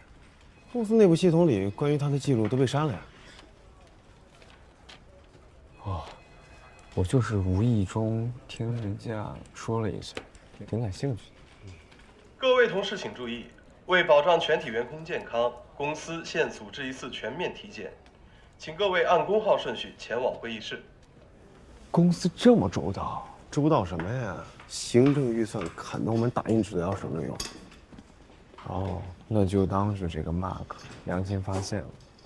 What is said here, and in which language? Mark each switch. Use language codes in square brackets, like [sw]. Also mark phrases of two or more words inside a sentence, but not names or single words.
[zh] 公司内部系统里关于它的记录都被删了呀。哦，我就是无意中听人家说了一下，挺感興趣的。各位同事请注意，为保障全体员工健康，公司现組織一次全面體檢，請各位按工號順序前往會議室。公司這麼周到？周到什麼呀？行政預算砍得我們打印紙都要省着用。哦，那就當是這個 Mark 良心發現了。